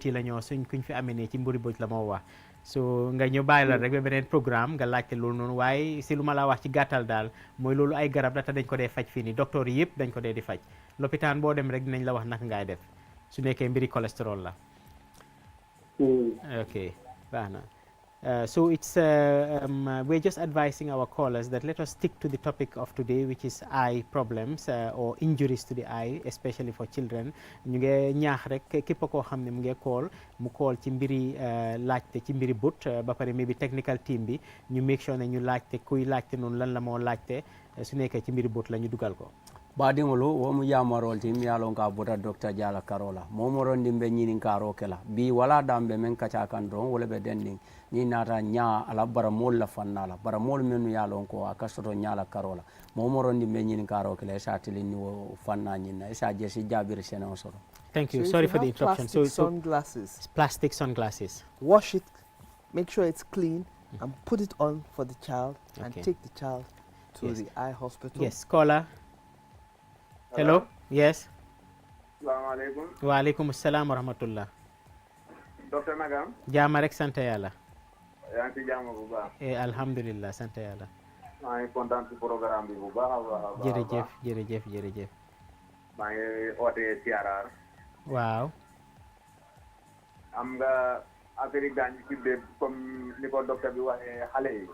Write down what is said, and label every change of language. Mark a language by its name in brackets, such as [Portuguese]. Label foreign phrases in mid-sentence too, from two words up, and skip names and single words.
[Wolof] yi la ñoo suñ kuñ fi amee ne ci mbiri bët la moo wax so nga ñu bàyyi la rek ba beneen programme nga laajte loolu noonu waaye si lu ma la wax ci gàttal daal mooy loolu ay garab la te dañ ko dee faj fii nii docteur yi yëpp dañ ko dee di faj lopitaan boo dem rek dinañ la wax naka ngaay def su nekkee mbiri cholestérol la ok baax na so [English] it's we're just advising our callers that let us stick to the topic of today, which is eye problems or injuries to the eye, especially for children. [Wolof] ñu ngi ñaax rek képp koo xam ne mu ngi mu call ci mbiri laajte ci mbiri but ba pare [English] maybe technical team [Wolof] bi ñu make sure ne ñu laajte kuy laajte noonu lan la moo laajte su nekkee ci mbiri but la ñu dugal ko. [Mandingo] baadiŋolu wo mu yamarol ti mi ye a loŋ ka bota docteur Jala Karola momorondi be ñiniŋ karo ke la bi wala dambe meŋ kaca kan doroŋ wo le be dendiŋ niŋ naata ñaa ala baramolu la fanna la baramolu mennu ye a loŋ ko a ka soto ñaa la karo la momorondi be ñiniŋ karo ke la i se a tiliŋ ni wo fanna ñiŋ na i se a je si jaabiri seneŋo soto. [English] Thank you. So Sorry if for the have interruption. plastic sunglasses. Plastic sunglasses. Wash it, make sure it's clean, and put it on for the child, and Okay. take the child to Yes. the eye hospital. Yes, caller. Hello. Yes. [Arabic] السلام عليكم. وعليكم السلام ورحمة الله. [Wolof] docteur Nagam. jaama rek sant yàlla. yaa ngi ci jàmm bu baax. alhamdulilah sant yàlla. maa ngi kontaan ci programme bi bu baax a baax. jërëjëf. maa ngi ootee CRR. waaw. am nga affaire yi gaañ ci bépp comme ni ko docteur bi waxee xale yi.